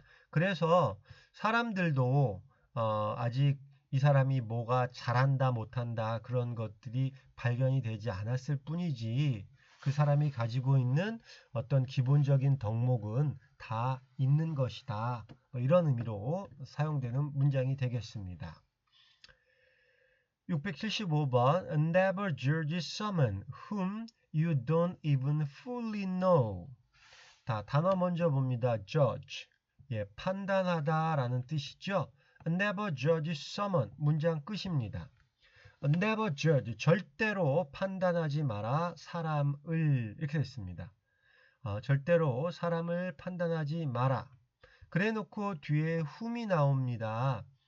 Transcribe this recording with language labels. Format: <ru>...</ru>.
<ko>그래서 사람들도 아직 이 사람이 뭐가 잘한다 못한다 그런 것들이 발견이 되지 않았을 뿐이지 그 사람이 가지고 있는 어떤 기본적인 덕목은 다 있는 것이다. 뭐 이런 의미로 사용되는 문장이 되겠습니다.</ko> <en>675번 Never judge someone whom you don't even fully know.</en> <ko>단어 먼저 봅니다. judge. 예, 판단하다 라는 뜻이죠.</ko> <en>Never judge someone.</en> <ko>문장 끝입니다.</ko> <en>Never judge.</en> <ko>절대로 판단하지 마라. 사람을. 이렇게 됐습니다. 절대로 사람을 판단하지 마라. 그래 놓고 뒤에 whom이 나옵니다.</ko>